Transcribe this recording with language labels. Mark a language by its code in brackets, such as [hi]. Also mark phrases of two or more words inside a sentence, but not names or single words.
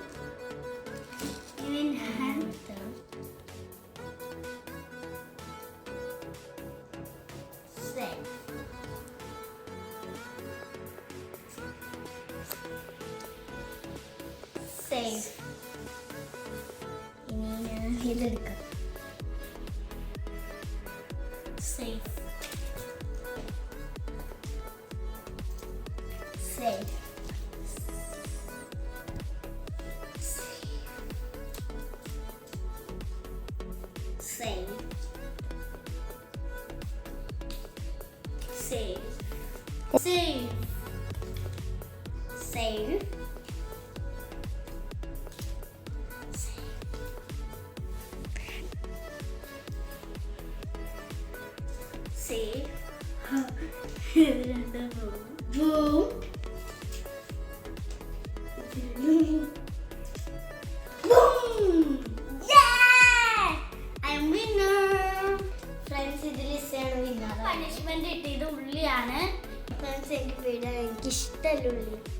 [ml] ഇനി ഞാൻ സേഫ്. ഇനി ഞാൻ ഇതെടുക്കാം. സേഫ് സേഫ്. [en] Save. Save. Save. Save. Save. Boom. [ml] പണിഷ്മെന്റ് കിട്ടിയത് ഉള്ളിയാണ്. ഫ്രണ്ട്സ്, എനിക്ക് പേടി, എനിക്ക് ഇഷ്ടമല്ല ഉള്ളി.